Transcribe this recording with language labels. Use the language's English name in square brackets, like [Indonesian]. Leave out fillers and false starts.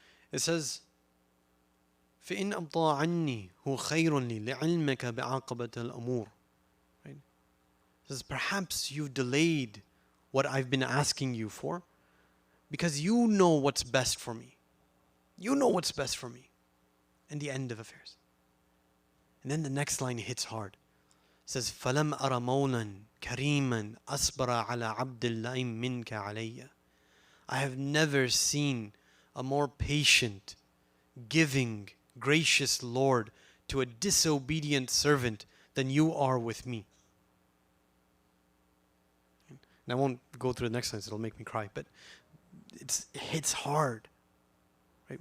[English] It says, [Arabic] فإن أبطأ عني هو خير لي لعلمك بعاقبة الأمور. [English] Right? It says, perhaps you've delayed what I've been asking you for because you know what's best for me. You know what's best for me in the end of affairs. And then the next line hits hard. It says, [Arabic] فَلَمْ أَرَ مَوْلًا كَرِيمًا أَصْبَرَ عَلَى عَبْدِ اللَّئِمْ مِنْكَ عَلَيَّ. [English] I have never seen a more patient, giving, gracious Lord to a disobedient servant than you are with me. And I won't go through the next sentence, it'll make me cry, but it hits hard. Right?